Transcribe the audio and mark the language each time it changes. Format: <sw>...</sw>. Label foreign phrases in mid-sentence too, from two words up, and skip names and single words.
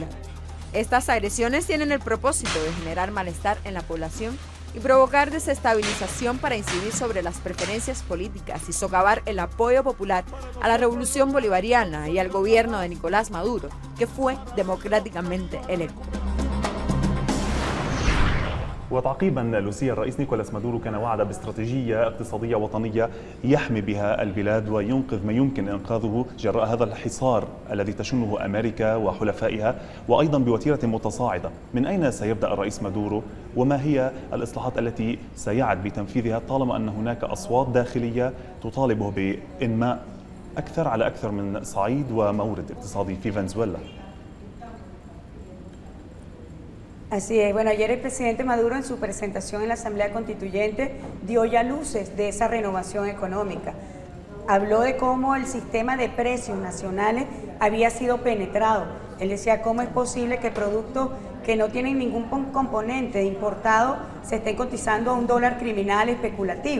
<es>Estas agresiones tienen el propósito de generar malestar en la población y provocar desestabilización para incidir sobre las preferencias políticas y socavar el apoyo popular a la revolución bolivariana y al gobierno de Nicolás Maduro, que fue democráticamente electo.</es> <ar>وتعقيبا لوسيا، الرئيس نيكولاس مادورو كان وعد باستراتيجية اقتصادية وطنية يحمي بها البلاد وينقذ ما يمكن إنقاذه جراء هذا الحصار الذي تشنه أمريكا وحلفائها، وأيضا بوتيرة متصاعدة. من أين سيبدأ الرئيس مادورو وما هي الإصلاحات التي سيعد بتنفيذها طالما أن هناك أصوات داخلية تطالبه بإنماء أكثر على أكثر من صعيد ومورد اقتصادي في فنزويلا؟</ar> <es>Así es, bueno, ayer el presidente Maduro en su presentación en la Asamblea Constituyente dio ya luces de esa renovación económica. Habló de cómo el sistema de precios nacionales había sido penetrado. Él decía cómo es posible que productos que no tienen ningún componente importado se estén cotizando a $1 criminal especulativo.</es>